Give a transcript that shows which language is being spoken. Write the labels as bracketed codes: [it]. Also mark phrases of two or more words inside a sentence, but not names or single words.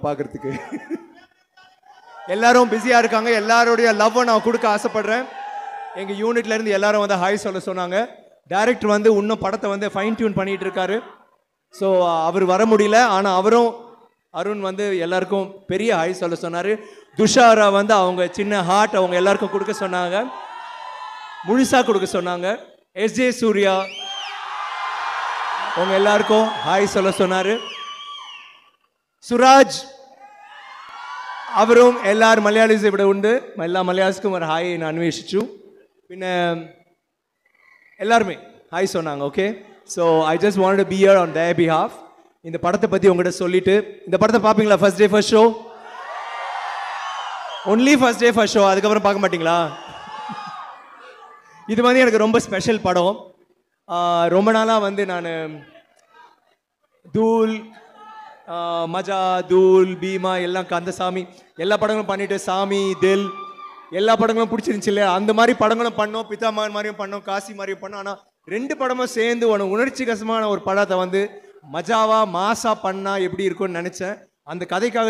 [ta] பார்க்குறதுக்கு எல்லாரும் பிஸியாக இருக்காங்க எல்லாருடைய லவ்வை நான் கொடுக்க ஆசைப்படுறேன் எங்கள் யூனிட்லேருந்து எல்லாரும் வந்து ஹாய் சொல்ல சொன்னாங்க டைரக்டர் வந்து இன்னும் படத்தை வந்து [en] fine tune [ta] பண்ணிகிட்டு இருக்காரு ஸோ அவர் வர முடியல ஆனால் அவரும் அருண் வந்து எல்லாருக்கும் பெரிய ஹாய் சொல்ல சொன்னார் துஷாரா வந்து அவங்க சின்ன ஹார்ட் அவங்க எல்லாருக்கும் கொடுக்க சொன்னாங்க முழுசா கொடுக்க சொன்னாங்க எஸ்ஜே சூர்யா உங்க எல்லாருக்கும் ஹாய் சொல்ல சொன்னாரு சுராஜ் அவரும் எல்லாரும் [ml] മലയാളീസ് ഇവിടെ ഉണ്ട് എല്ലാ മലയാളികൾക്കും ഒരു ഹായ് [ta] நான் அன்வேஷிச்சு பின்ன எல்லாரும் ஹாய் சொன்னாங்க ஓகே [en] so I just wanted to be here on their behalf [ta] இந்த படத்தை பத்தி உங்ககிட்ட சொல்லிட்டு இந்த படத்தை பாப்பீங்களா [en] first day first show only first day first show [ta] அதுக்கு அப்புறம் பார்க்க மாட்டீங்களா இது வந்து எனக்கு ரொம்ப ஸ்பெஷல் படம் ரொம்ப நாளாக வந்து நான் தூள் மஜா தூள் பீமா எல்லாம் கந்தசாமி எல்லா படங்களும் பண்ணிட்டு சாமி தில் எல்லா படங்களும் பிடிச்சிருந்துச்சு இல்லையா அந்த மாதிரி படங்களும் பண்ணோம் பிதாமகன் மாதிரியும் பண்ணோம் காசி மாதிரியும் பண்ணோம் ஆனால் ரெண்டு படமும் சேர்ந்து உணர்ச்சி கசமான ஒரு படத்தை வந்து மஜாவா மாசா பண்ணா எப்படி இருக்கும்னு நினச்சேன் அந்த கதைக்காக